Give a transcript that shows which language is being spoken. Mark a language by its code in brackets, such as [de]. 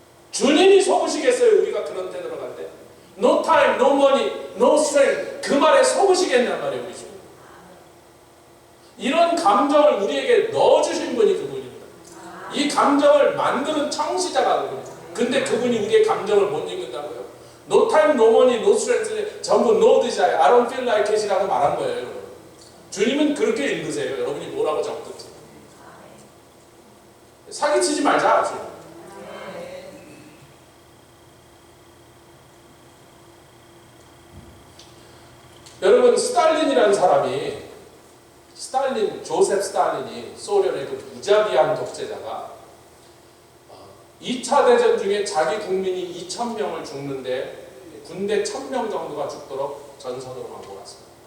[ko] 주님이 속으시겠어요. 우리가 그런 데 들어갈 때. [en] No time, no money, no strength. [ko] 그 말에 속으시겠냔 말이에요. 우리 주님. 이런 감정을 우리에게 넣어주신 분이 그분입니다. 이 감정을 만드는 창시자가 그분입니다. 근데 그분이 우리의 감정을 못 읽는다고요? [en] No time, no money, no strength [ko] 전부 [en] no desire, I don't feel like it [ko] 이라고 말한 거예요. 여러분. 주님은 그렇게 읽으세요. 여러분이 뭐라고 적든지. 사기치지 말자. 주님. 여러분 스탈린이라는 사람이 조셉 스탈린이 소련의 그 무자비한 독재자가 2차 대전 중에 자기 국민이 2,000명을 죽는데 군대 1,000명 정도가 죽도록 전선으로 막 몰았습니다.